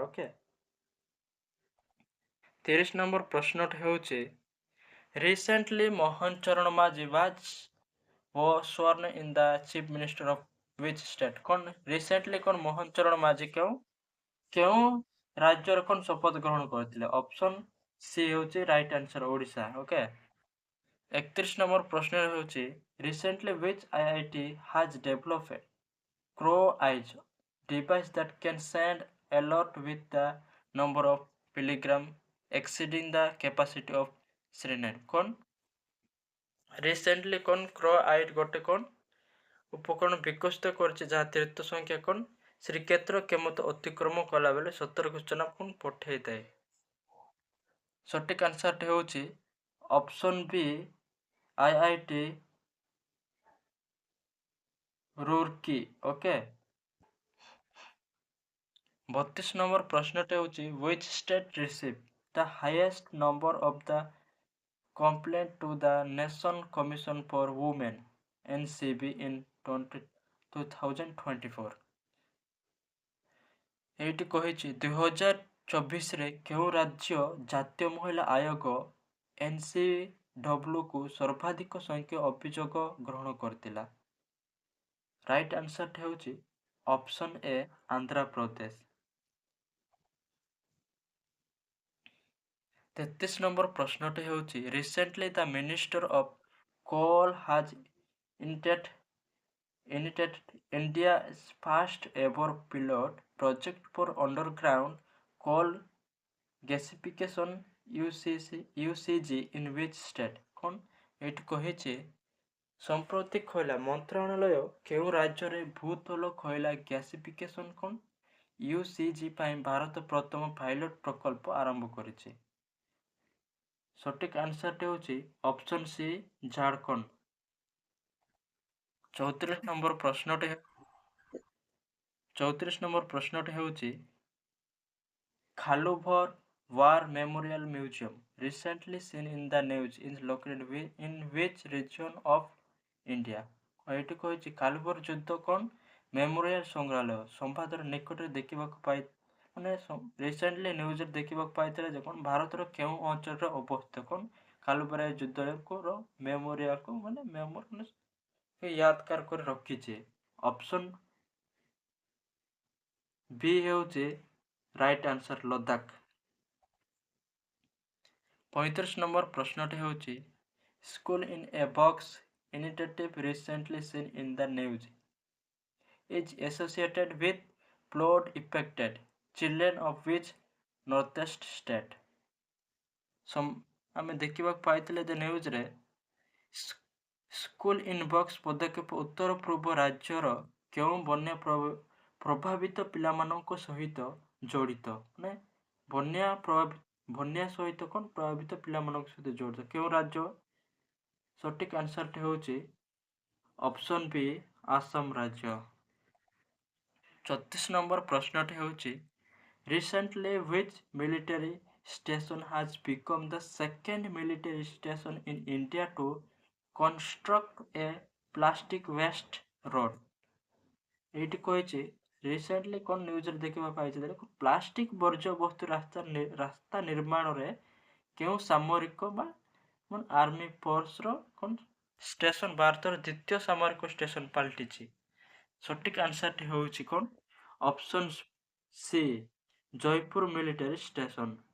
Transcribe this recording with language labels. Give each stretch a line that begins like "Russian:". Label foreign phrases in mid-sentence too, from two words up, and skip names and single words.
Odia: ଓକେ। 30 ନମ୍ବର ପ୍ରଶ୍ନଟି ହେଉଛି ରିସେଣ୍ଟଲି
English: ମୋହନ ଚରଣ ମାଝୀ was sworn in the chief minister of which state?
Odia: କ'ଣ ରିସେଣ୍ଟଲି କ'ଣ ମୋହନ ଚରଣ ମାଝୀ କେଉଁ ରାଜ୍ୟର କ'ଣ ଶପଥ ଗ୍ରହଣ କରିଥିଲେ? ଅପସନ୍ ସି ହେଉଛି ରାଇଟ୍ ଆନ୍ସର ଓଡ଼ିଶା। ଓକେ। 31 ନମ୍ବର ପ୍ରଶ୍ନ ହେଉଛି ରିସେଣ୍ଟଲି
English: which IIT has developed Crow Eyes device that can send alert with the number of pilgrims exceeding the capacity of Srinath?
Odia: କ'ଣ ରିସେଣ୍ଟଲି କ'ଣ କ୍ରୋ ଆଇଟ୍ ଗୋଟେ କ'ଣ ଉପକରଣ ବିକଶିତ କରିଛି ଯାହା ତୀର୍ଥ ସଂଖ୍ୟା କ'ଣ ଶ୍ରୀକ୍ଷେତ୍ର କେମତ ଅତିକ୍ରମ କଲାବେଳେ ସତର୍କ ସୂଚନା କ'ଣ ପଠାଇଥାଏ? ସଠିକ୍ ଆନ୍ସରଟି ହେଉଛି
English: option B
Odia: IIT ରୁର୍କି। ଓକେ। 32 ନମ୍ବର ପ୍ରଶ୍ନଟି ହେଉଛି
English: which state received the highest number of the complaint to the Nation Commission for Women NCB in 2024?
Odia: ଏଇଠି କହିଛି 2024ରେ କେଉଁ ରାଜ୍ୟ ଜାତୀୟ ମହିଳା ଆୟୋଗ NCWକୁ ସର୍ବାଧିକ ସଂଖ୍ୟକ ଅଭିଯୋଗ ଗ୍ରହଣ କରିଥିଲା?
English: right answer
Odia: ହେଉଛି
English: option A
Odia: ଆନ୍ଧ୍ରପ୍ରଦେଶ। 33 ନମ୍ବର ପ୍ରଶ୍ନଟି ହେଉଛି
English: recently the minister of coal has initiated India's first ever pilot project for underground coal gasification UCG in which state?
Odia: କ'ଣ ଏଇଠି କହିଛି ସମ୍ପ୍ରତି କୋଇଲା ମନ୍ତ୍ରଣାଳୟ କେଉଁ ରାଜ୍ୟରେ ଭୂତଳ କୋଇଲା ଗ୍ୟାସିଫିକେସନ୍ କ'ଣ UCG ପାଇଁ ଭାରତ ପ୍ରଥମ ପାଇଲଟ ପ୍ରକଳ୍ପ ଆରମ୍ଭ କରିଛି? ସଠିକ୍ ଆନ୍ସରଟି ହେଉଛି
English: option C
Odia: ଝାଡ଼ଖଣ୍ଡ। 34 ନମ୍ବର ପ୍ରଶ୍ନଟି ହେଉଛି ଖାଲୁଭର
English: War Memorial Museum recently seen in the news is located in which region of India?
Odia: ଏଇଠି କହିଛି ଖାଲୁଭର ଯୁଦ୍ଧ କ'ଣ ମେମୋରିଆଲ ସଂଗ୍ରହାଳୟ ସମ୍ବାଦର ନିକଟରେ ଦେଖିବାକୁ ମାନେ ରିସେଣ୍ଟଲି ନ୍ୟୁଜରେ ଦେଖିବାକୁ ପାଇଥିଲା ଯେ କ'ଣ ଭାରତର କେଉଁ ଅଞ୍ଚଳରେ ଅବସ୍ଥିତ କ'ଣ ଖାଲୁଭର ଯୁଦ୍ଧର ମେମୋରିଆଲକୁ ମାନେ ୟାଦକାର କରି ରଖିଛି?
English: option B
Odia: ହେଉଛି
English: right answer
Odia: ଲଦାଖ। 35 ନମ୍ବର ପ୍ରଶ୍ନଟି ହେଉଛି
English: School in a Box initiative recently seen in the news is associated with flood affected children of which northeast state?
Odia: ଆମେ ଦେଖିବାକୁ ପାଇଥିଲେ ଯେ ନ୍ୟୁଜରେ ସ୍କୁଲ ଇନ୍ ବକ୍ସ ପଦକ୍ଷେପ ଉତ୍ତର ପୂର୍ବ ରାଜ୍ୟର କେଉଁ ବନ୍ୟା ପ୍ରଭାବିତ ପିଲାମାନଙ୍କ ସହିତ ଜଡ଼ିତ, ମାନେ ବନ୍ୟା ସହିତ କ'ଣ ପ୍ରଭାବିତ ପିଲାମାନଙ୍କ ସହିତ ଜଡ଼ିତ କେଉଁ ରାଜ୍ୟ? ସଠିକ୍ ଆନ୍ସରଟି ହେଉଛି
English: option B
Odia: ଆସାମ ରାଜ୍ୟ। 34 ନମ୍ବର ପ୍ରଶ୍ନଟି ହେଉଛି
English: recently which military station has become the second military station in India to construct a plastic waste road?
Odia: ଏଇଠି କହିଛି ରିସେଣ୍ଟଲି କ'ଣ ନ୍ୟୁଜରେ ଦେଖିବା ପାଇଛି ପ୍ଲାଷ୍ଟିକ ବର୍ଜ୍ୟବସ୍ତୁ ରାସ୍ତା ନିର୍ମାଣରେ କେଉଁ ସାମରିକ ବା
English: army force's
Odia: କ'ଣ ଷ୍ଟେସନ ଭାରତର ଦ୍ୱିତୀୟ ସାମରିକ ଷ୍ଟେସନ ପାଲଟିଛି? ସଠିକ୍ ଆନ୍ସରଟି ହେଉଛି କ'ଣ?
English: option C Jaipur military station.